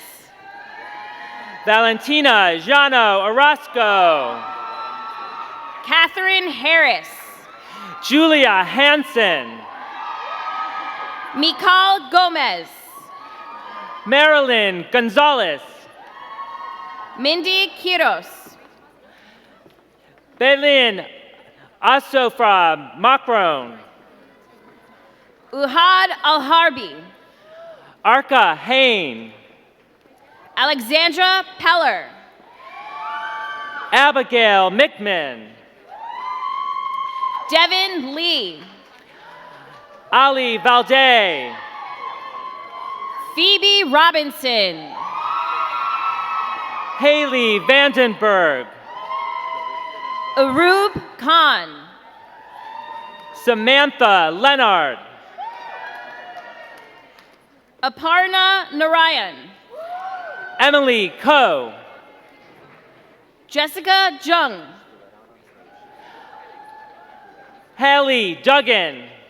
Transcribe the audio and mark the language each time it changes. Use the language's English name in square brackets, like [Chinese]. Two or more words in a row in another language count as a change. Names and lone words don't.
[English] Valentina Jano Orozco. Catherine Harris. Julia Hansen. Mikal Gomez. Marilyn Gonzalez. Mindy Quiros. Belin Asofra Macron. Uhad Alharbi. Arka Hain. Alexandra Peller. Abigail Mickman. Devin Lee. Ali Valde. Phoebe Robinson. Haley Vandenberg. Arub Khan. Samantha Leonard. Aparna Narayan. Emily Coe. Jessica Jung. Haley Duggan.